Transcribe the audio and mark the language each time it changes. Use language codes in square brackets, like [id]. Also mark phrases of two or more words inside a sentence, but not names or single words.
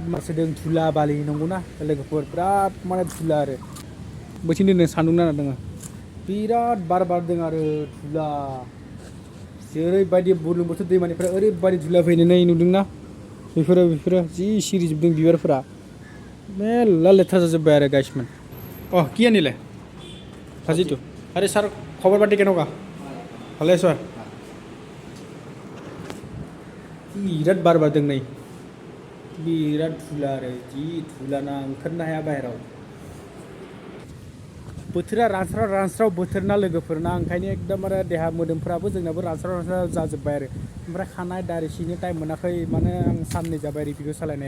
[brx] मासोदों धुला बालि नंगौना लोगोफोर बिराद माने धुला आरो बैथिं दोनदों सान्दुं नांना दङ बिराद बार बारदों आरो धुला जेरैबायदि बुरलुंबुथुर दैमानिफ्राय ओरैबायदि धुला फैनाय नुदोंना बेफोरो जि सिरिजोबदों बिबारफोरा मेल्ला लेथ्रा जाजोब्बाय आरो गाइसमोन [as] কি আনিলে ভাজিটো আরে স্যার খবর পাতি কেনেকুৱা ভালে আছো [brx] बिराद बार बारदों नै बिराद धुला आरो जि धुला ना ओंखारनो हाया बाहेराव बोथोरा रानस्राव बोथोर ना लोगोफोरना ओंखायनो एकदमबारे देहा मोदोमफोराबो जोंनाबो रानस्राव जाजोब्बाय आरो ओमफ्राय खानाय दारि सिनो टाइम मोनाखै माने आं साननै जाबाय रिपिड' सालायनाया